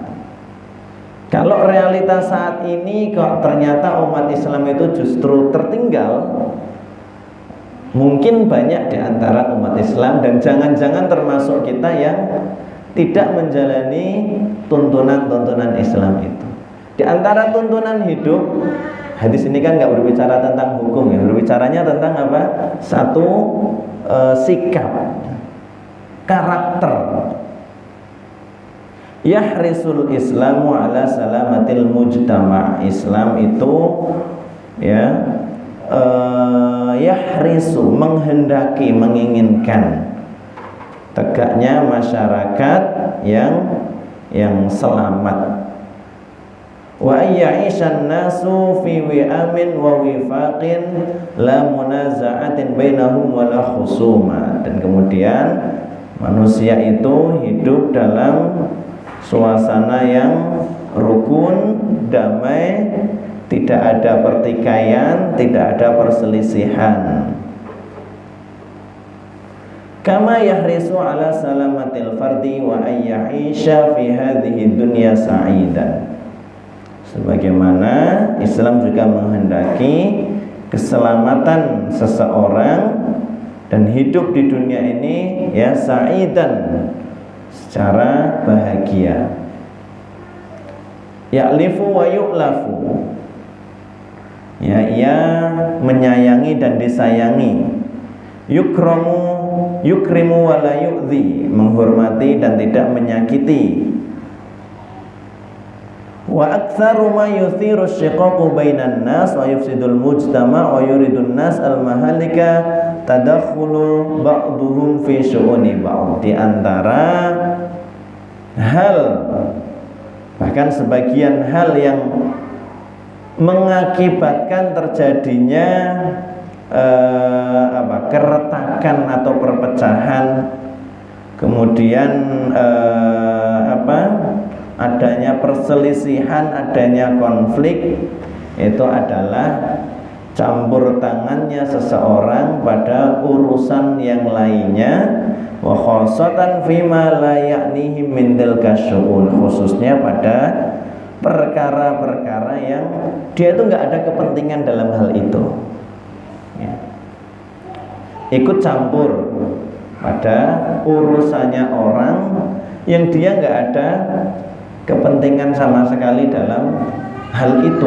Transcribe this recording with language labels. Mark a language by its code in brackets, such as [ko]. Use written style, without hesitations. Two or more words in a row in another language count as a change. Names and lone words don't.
[id] Kalau realitas saat ini kok ternyata umat Islam itu justru tertinggal, mungkin banyak di antara umat Islam dan jangan-jangan termasuk kita yang tidak menjalani tuntunan-tuntunan Islam itu. Di antara tuntunan hidup, hadis ini kan nggak berbicara tentang hukum, ya, berbicaranya tentang apa? Satu sikap, karakter. [ar] يحرص الإسلام على سلامة المجتمع. [id] Islam itu ya yahrisu, menghendaki, menginginkan tegaknya masyarakat yang selamat. [ar] وأن يعيش الناس في وئام ووفاق لا منازعة بينهم ولا خصومة. [id] Dan kemudian manusia itu hidup dalam suasana yang rukun, damai, tidak ada pertikaian, tidak ada perselisihan. [ar] كما يحرص على سلامة الفرد وأن يعيش في هذه الدنيا سعيدا. [id] Sebagaimana Islam juga menghendaki keselamatan seseorang dan hidup di dunia ini ya sa'idan, secara bahagia. [ar] يألف ويؤلف, [id] ya, ia menyayangi dan disayangi. [ar] يكرم ولا يؤذي, [id] menghormati dan tidak menyakiti. [ar] وأكثر ما يثير الشقاق بين الناس ويفسد المجتمع ويورد الناس المهالك تدخل بعضهم في شؤون بعض. [id] Di antara hal, bahkan sebagian hal yang mengakibatkan terjadinya keretakan atau perpecahan, kemudian adanya perselisihan, adanya konflik, itu adalah campur tangannya seseorang pada urusan yang lainnya, [ar] وخاصة فيما لا يعنيه من تلك الشؤون, [id] khususnya pada perkara-perkara yang dia itu nggak ada kepentingan dalam hal itu ya. Ikut campur pada urusannya orang yang dia nggak ada kepentingan sama sekali dalam hal itu.